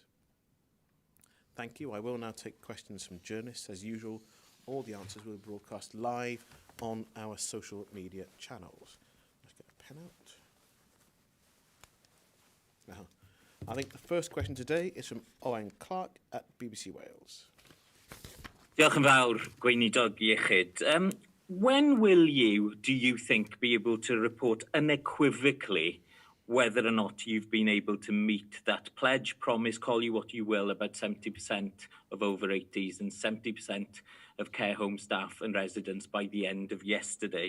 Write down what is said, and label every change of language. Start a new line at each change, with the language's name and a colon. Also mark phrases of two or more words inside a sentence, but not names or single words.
English: Thank you. I will now take questions from journalists. As usual, all the answers will be broadcast live on our social media channels. Let's get a pen out. Now, I think the first question today is from Owen Clark at BBC Wales.
Welsh: Diolch yn fawr, Gweinidog Iechyd.
English: When will you, do you think, be able to report unequivocally whether or not you've been able to meet that pledge, promise, call you what you will, about 70% of over 80s and 70% of care home staff and residents by the end of yesterday?